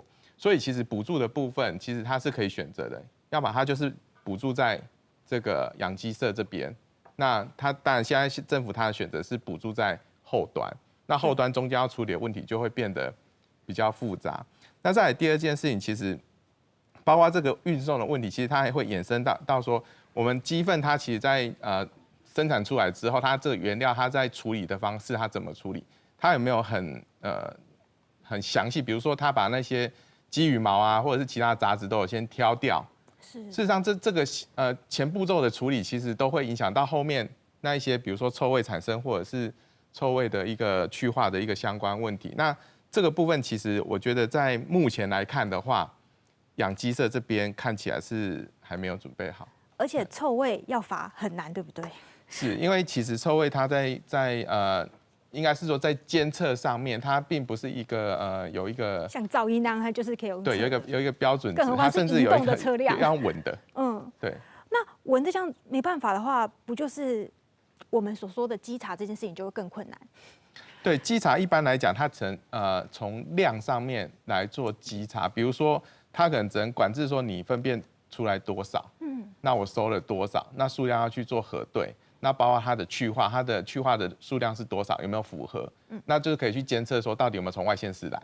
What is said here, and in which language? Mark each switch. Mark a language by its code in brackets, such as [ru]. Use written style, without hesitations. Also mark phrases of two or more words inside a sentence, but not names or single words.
[zh] 所以其實補助的部分，其實它是可以選擇的，要麼它就是補助在這個養雞舍這邊，那它當然現在政府它的選擇是補助在後端，那後端中間要處理的問題就會變得比較複雜。那再來第二件事情，其實包括這個運送的問題，其實它還會衍生到說，我們雞糞它其實在生產出來之後，它這個原料它在處理的方式，它怎麼處理？它有沒有很詳細？比如說，它把那些雞羽毛啊，或者是其他雜質都有先挑掉。事實上，這個前步驟的處理，其實都會影響到後面那一些，比如說臭味產生，或者是臭味的一個去化的一個相關問題。那這個部分，其實我覺得在目前來看的話，養雞舍這邊看起來是還沒有準備好。而且臭味要罰很難，對不對？是因為其實臭味它在應該是說在監測上面，它並不是一個有一個像噪音那樣，它就是可以用對有一個標準值，它甚至有一個要聞的。嗯，對。那聞這樣沒辦法的話，不就是我们所说的稽查这件事情就会更困难。对，稽查一般来讲，它从量上面来做稽查，比如说它可能只能管制说你粪便出来多少，那我收了多少，那数量要去做核对，那包括它的去化的数量是多少，有没有符合，那就是可以去监测说到底有没有从外县市来。